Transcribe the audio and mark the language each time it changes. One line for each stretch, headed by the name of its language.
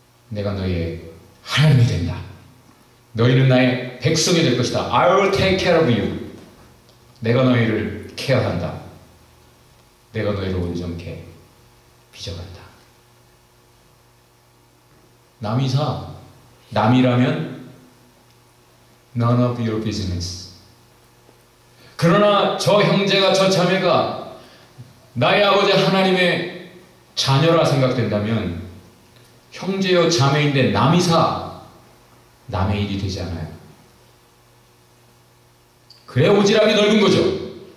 Korean: 내가 너희의 하나님이 된다. 너희는 나의 백성이 될 것이다.
English: I will take care of you.
Korean: 내가 너희를 케어한다. 내가 너희를 온전케 빚어간다. 남이사, 남이라면
English: none of your business.
Korean: 그러나 저 형제가, 저 자매가 나의 아버지 하나님의 자녀라 생각된다면 형제요 자매인데 남이사, 남의 일이 되지 않아요. 그래 오지랖이 넓은 거죠.